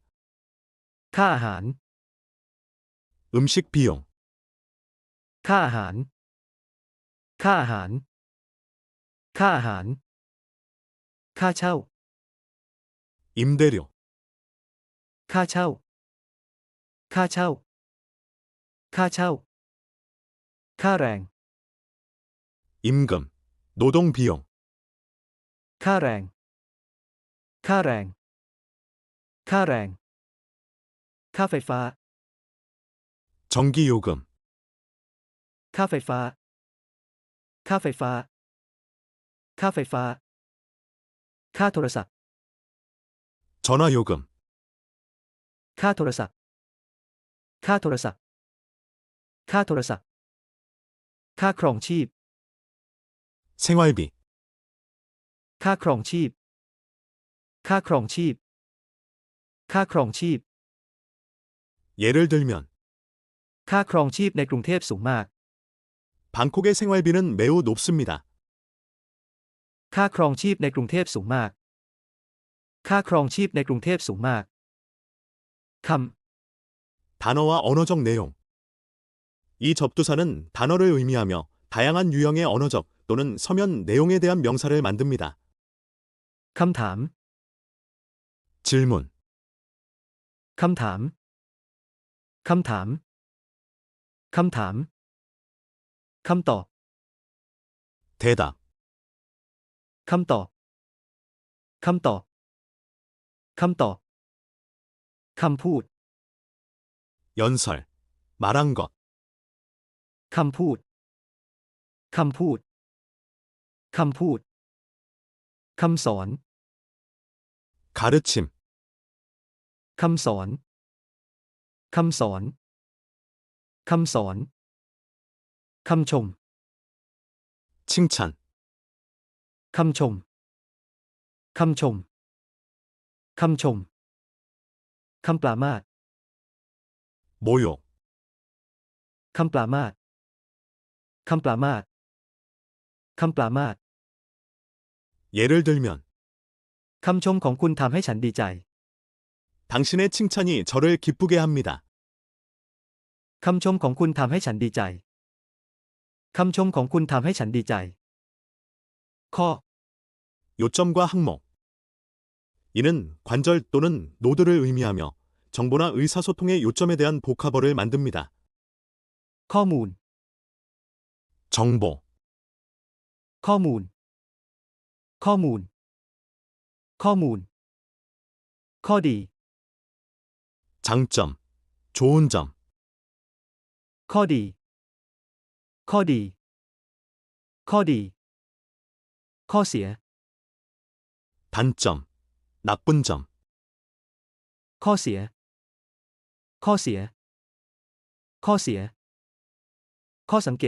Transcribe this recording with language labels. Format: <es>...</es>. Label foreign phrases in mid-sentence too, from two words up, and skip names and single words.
<th>ค่าอาหาร</th> <ko>음식 비용,</ko> <th>ค่าอาหาร ค่าอาหาร ค่าอาหาร ค่าเช่า</th> <ko>임대료,</ko> <th>ค่าเช่า ค่าเช่า ค่าเช่า ค่าแรง</th> <ko>임금, 노동 비용,</ko> <th>ค่าแรง ค่าแรง ค่าแรง ค่าไฟฟ้า</th> <ko>전기요금,</ko> <th>ค่าไฟฟ้า ค่าไฟฟ้า ค่าไฟฟ้า ค่าโทรศัพท์</th> <ko>전화요금,</ko> <th>ค่าโทรศัพท์ ค่าโทรศัพท์ ค่าโทรศัพท์ ค่าครองชีพ</th> <ko>생활비,</ko> <th>ค่าครองชีพ ค่าครองชีพ ค่าครองชีพ</th> <ko>예를 들면</ko> <th>ค่าครองชีพในกรุงเทพสูงมาก</th> <ko>방콕의 생활비는 매우 높습니다.</ko> <th>ค่าครองชีพในกรุงเทพสูงมาก ค่าครองชีพในกรุงเทพสูงมาก ค</th> <ko>단어와 언어적 내용. 이 접두사는 단어를 의미하며 다양한 유형의 언어적 또는 서면 내용에 대한 명사를 만듭니다.</ko> <th>ำ คำถาม</th> <ko>질문,</ko> <th>คำถาม คำถาม คำถาม คำตอบ</th> <ko>대답,</ko> <th>คำตอบ คำตอบ คำตอบ คำพูด</th> <ko>연설, 말한 것,</ko> <th>คำพูด คำพูด คำพูด คำสอน</th> <ko>가르침,</ko> <th>คำสอน คำสอน คำสอน คำชม</th> <ko>칭찬,</ko> <th>คำชม คำชม คำชม คำปรามาส</th> <ko>모욕,</ko> <th>คำปรามาส คำปรามาส คำปรามาส</th> <ko>예를 들면</ko> <th>คำชมของคุณทำให้ฉันดีใจ</th> <ko>당신의 칭찬이 저를 기쁘게 합니다.</ko> <th>คำชมของคุณทำให้ฉันดีใจ คำชมของคุณทำให้ฉันดีใจ ข้อ</th> <ko>요점과 항목. 이는 관절 또는 노드를 의미하며 정보나 의사소통의 요점에 대한 복합어를 만듭니다.</ko> <th>ข้อมูล</th> <ko>정보,</ko> <th>ข้อมูล ข้อมูล ข้อมูล ข้อดี</th> <ko>장점, 좋은 점,</ko> <th>ข้อดี ข้อดี ข้อดี ข้อเสีย</th> <ko>단점, 나쁜 점,</ko> <th>ข้อเสีย ข้อเสีย ข้อเสีย ข้อสังเกต</th>